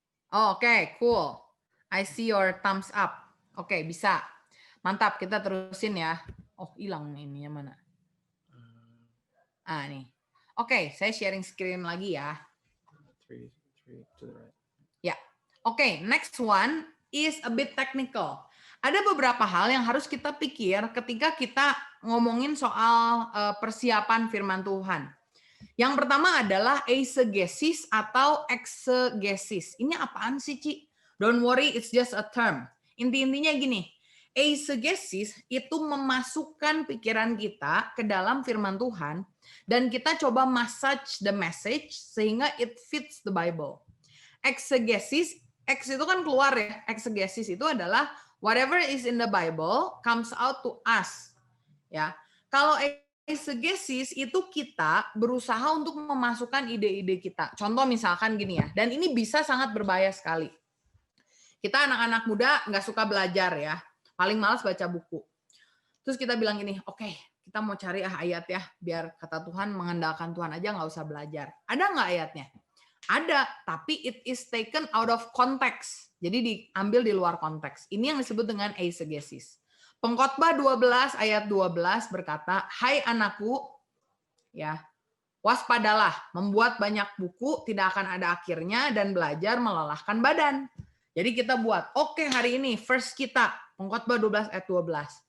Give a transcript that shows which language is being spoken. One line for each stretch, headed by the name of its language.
English: Oh, okay, cool. I see your thumbs up.
Indonesian: Oke, bisa. Mantap, kita terusin ya. Oh, hilang ininya mana? Nih. Oke, saya sharing screen lagi ya.
English: three to the right.
Indonesian: Ya, oke.
English: Next one is a bit technical.
Indonesian: Ada beberapa hal yang harus kita pikir ketika kita ngomongin soal persiapan firman Tuhan. Yang pertama adalah eisegesis atau exegesis. Ini apaan sih, Ci?
English: Don't worry, it's just a term.
Indonesian: Inti-intinya gini, eisegesis itu memasukkan pikiran kita ke dalam firman Tuhan dan kita coba
English: massage the message
Indonesian: sehingga
English: it fits the Bible.
Indonesian: Exegesis, X itu kan keluar ya. Exegesis itu adalah
English: whatever is in the Bible comes out to us.
Indonesian: Ya. Kalau eisegesis itu kita berusaha untuk memasukkan ide-ide kita. Contoh misalkan gini ya, dan ini bisa sangat berbahaya sekali. Kita anak-anak muda nggak suka belajar ya, paling malas baca buku. Terus kita bilang gini, oke, kita mau cari ayat ya, biar kata Tuhan mengandalkan Tuhan aja nggak usah belajar. Ada nggak ayatnya? Ada, tapi
English: it is taken out of context.
Indonesian: Jadi diambil di luar konteks. Ini yang disebut dengan eisegesis. Pengkhotbah 12 ayat 12 berkata, "Hai anakku, ya, waspadalah, membuat banyak buku tidak akan ada akhirnya dan belajar melelahkan badan." Jadi kita buat, oke hari ini first kita, Pengkhotbah 12 ayat 12.